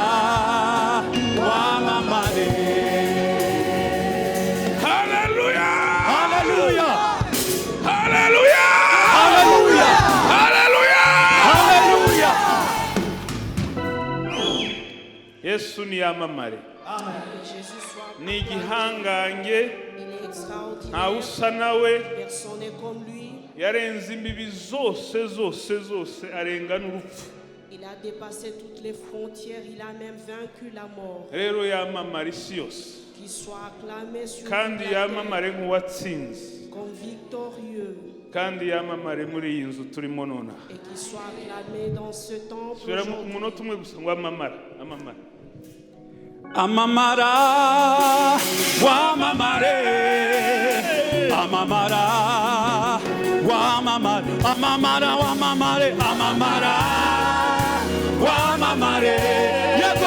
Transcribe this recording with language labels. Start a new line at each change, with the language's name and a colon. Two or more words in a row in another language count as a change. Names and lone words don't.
Kinyarwanda: Wamamare. hallelujah, Hallelujah. hallelujah, Hallelujah. hallelujah. Hallelujah. Yesu ni yamamare,
French: Jésus soit
Kinyarwanda: ni igihangange,
French: il est extraordinaire.
Kinyarwanda: nta usa nawe,
French: Personne n'est comme lui.
Kinyarwanda: yarenze imbibi zose arenga n'urupfu.
French: Il a dépassé toutes les frontières. Il a même vaincu la mort.
Kinyarwanda: Rero yamamare isi yose,
French: Qu'il soit acclamé sur kandi toute la terre
Kinyarwanda: yamamare nk'uwatsinze,
French: comme victorieux.
Kinyarwanda: kandi yamamare muri iyi nzu turimo nonaha.
French: Et qu'il soit acclamé dans ce temple.
Kinyarwanda: Subiramo aujourd'hui. umunota umwe gusa ngo amamara. Amamara. Wamamare. Amamara. Wamamare. Amamara. Wamamare. Amamara. Wamamare. Yego.